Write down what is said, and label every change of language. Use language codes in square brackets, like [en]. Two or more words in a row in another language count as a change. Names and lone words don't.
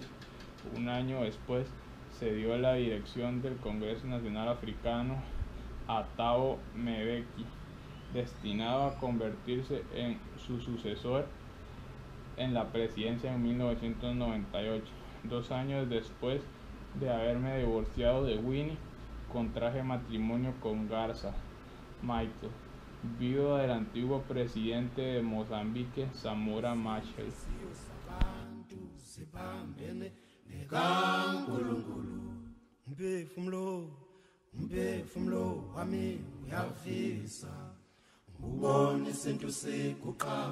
[es] Un año después se dio la dirección del Congreso Nacional Africano a Thabo Mbeki, destinado a convertirse en su sucesor en la presidencia en 1998. 2 años después de haberme divorciado de Winnie, contraje matrimonio con Garza Michael, viuda del antiguo presidente de Mozambique, Samora Machel. [zu] Umphefumulo wami uyavisa, ubone isintu siguqa